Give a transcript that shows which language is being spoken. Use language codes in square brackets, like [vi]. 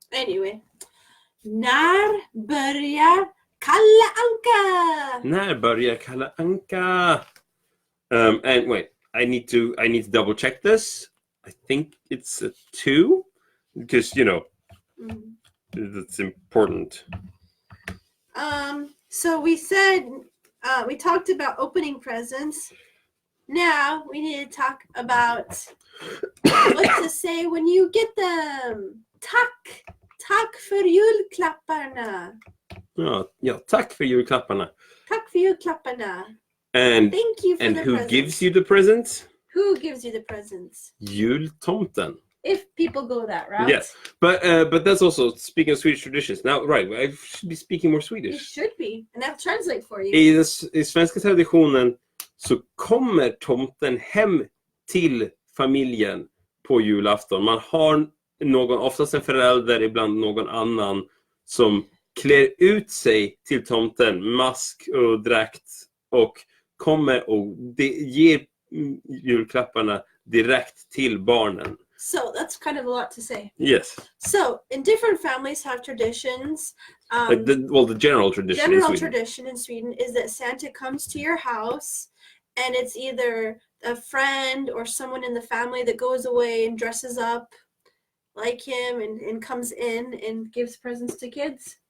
[sv] Anyway, när börjar Kalle Anka? När börjar Kalle Anka? [en] And wait, I need to double check this. I think it's a 2 because, you know, that's important. So we said we talked about opening presents. Now we need to talk about what to say when you get them. [sv] Tack för julklapparna. Ja, tack för julklapparna. Tack för julklapparna. [en] And thank you for and the who presents. gives you the presents? Who gives you the presents? [sv] Jultomten. [en] If people go that route. Yes, but that's also, speaking of Swedish traditions. Now, right, I should be speaking more Swedish. You should be, and I'll translate for you. [sv] I svenska traditionen så kommer tomten hem till familjen på julafton. Man har någon, oftast en förälder, ibland någon annan, som klär ut sig till tomten, mask och dräkt, och kommer och ger julklapparna direkt till barnen. [en] So that's kind of a lot to say. Yes. So in different families have traditions. Like the general tradition in Sweden is that Santa comes to your house, and it's either a friend or someone in the family that goes away and dresses up like him and comes in and gives presents to kids.